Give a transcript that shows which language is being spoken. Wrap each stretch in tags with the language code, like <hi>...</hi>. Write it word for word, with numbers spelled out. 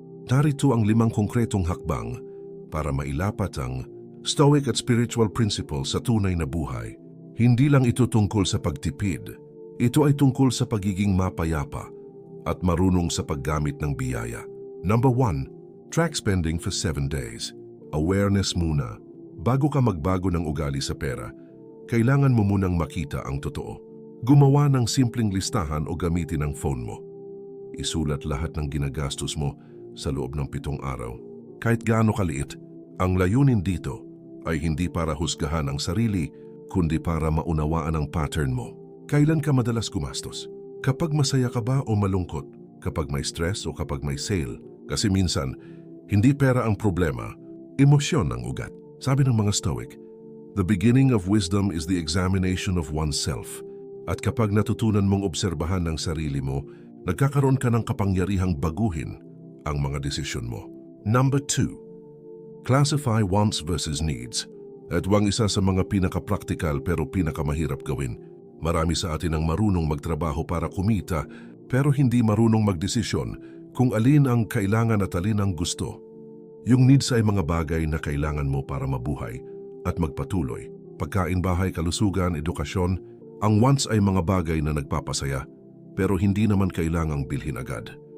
<tl>Narito ang limang konkretong hakbang para mailapat ang Stoic at</tl> <en>spiritual principles</en> <tl>sa tunay na buhay. Hindi lang ito tungkol sa pagtipid. Ito ay tungkol sa pagiging mapayapa at marunong sa paggamit ng biyaya.</tl> <en>Number one. Track spending for seven days.</en> <tl>Awareness muna. Bago ka magbago ng ugali sa pera, kailangan mo munang makita ang totoo. Gumawa ng simpleng listahan o gamitin ang phone mo. Isulat lahat ng ginagastos mo sa loob ng pitong araw. Kahit gaano kaliit, ang layunin dito ay hindi para husgahan ang sarili, kundi para maunawaan ang pattern mo. Kailan ka madalas gumastos? Kapag masaya ka ba o malungkot? Kapag may stress o kapag may sale? Kasi minsan, hindi pera ang problema, emosyon ang ugat. Sabi ng mga Stoic,</tl> <en>the beginning of wisdom is the examination of oneself.</en> <tl>At kapag natutunan mong obserbahan ang sarili mo, nagkakaroon ka ng kapangyarihang baguhin ang mga desisyon mo.</tl> <en>Number two. Classify wants versus needs.</en> <tl>At wang isa sa mga pinaka-practical pero pinakamahirap gawin. Marami sa atin ang marunong magtrabaho para kumita pero hindi marunong magdesisyon kung alin ang kailangan at alin ang gusto. Yung needs ay mga bagay na kailangan mo para mabuhay at magpatuloy. Pagkain, bahay, kalusugan, edukasyon. Ang wants ay mga bagay na nagpapasaya pero hindi naman kailangang bilhin agad.</tl>